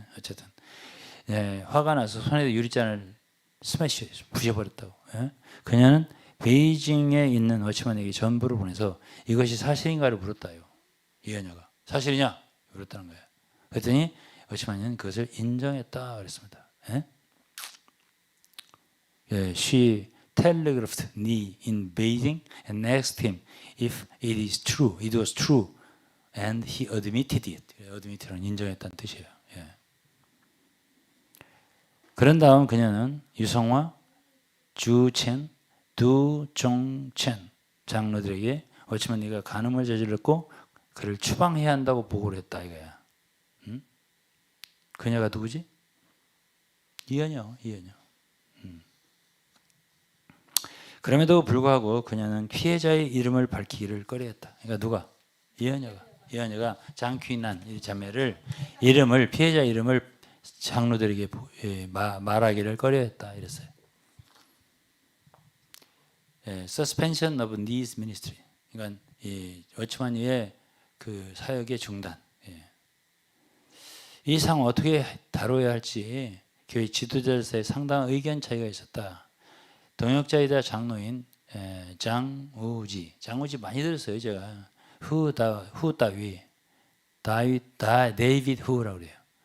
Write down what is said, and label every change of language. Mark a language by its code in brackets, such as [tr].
[ko] 어쨌든 화가 나서 손에 든 유리잔을 스매시 부셔버렸다고. 그녀는 베이징에 있는 워치만에게 전부를 보내서 이것이 사실인가를 물었다요. 이여녀가 사실이냐 물었다는 거예요. 그랬더니 워치만은 그것을 인정했다 그랬습니다. [en] She telegraphed me in Beijing and asked him if it was true, and he admitted it. [ko] admit는 인정했다는 뜻이에요. 그런 다음 그녀는 유성화, 주첸, 두종첸 장로들에게 어찌면 네가 간음을 저질렀고 그를 추방해야 한다고 보고를 했다 이거야. 그녀가 누구지? 이여녀. 그럼에도 불구하고 그녀는 피해자의 이름을 밝히기를 꺼려했다. 그러니까 누가? 이여녀가 장퀴난 이 자매를 피해자 이름을 장로들에게 말하기를 꺼려했다 이랬어요. [en] Suspension of Needs Ministry. [ko] 그러니까 이 워치만이의 그 사역의 중단. 예. 이 상황 어떻게 다뤄야 할지 교회 지도자들 사이에 상당한 의견 차이가 있었다. 동역자이다 장로인 장우지 많이 들었어요 제가. 후다위 데이비드 후라고 그래요.